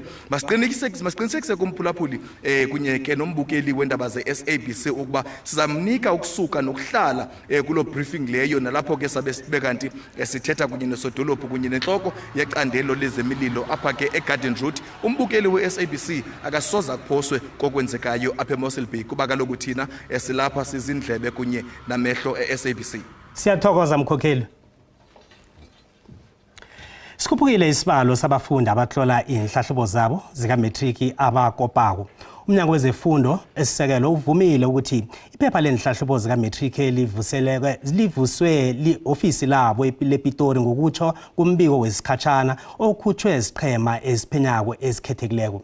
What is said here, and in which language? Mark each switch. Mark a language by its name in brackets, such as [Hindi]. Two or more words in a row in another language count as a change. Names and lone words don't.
[Xhosa] Masiqinisekise kumphulaphuli kunye ke nombukeli wendaba ze-SABC ukuba sizamnika ukusuka nokuhlala kulo briefing leyo nalapho ke sabe sibe kanti sithetha kunye nosodolophu kunye nenhloko yecandelo lezemililo apha ke eGarden Route. Umbukeli we-SABC akasoza kuphoswe kokwenzekayo apha eMossel Bay kuba kaloku thina esilapha sizindlebe kunye namehlo e-SABC. [South Ndebele] Siyathokoza mkhokheli. Sikhuphukile isibalo sabafundi abahlola inhlahlubo zabo zikametriki abakopako. Umnyango wezefundo esisekelo uvumile ukuthi iphepha lenhlahlubo zikametriki livuswe li-ofisi labo lePitori ngokutsho kumbiko wesikhatshana okhutshwe isiqhema esiphenyako esikhethekileko.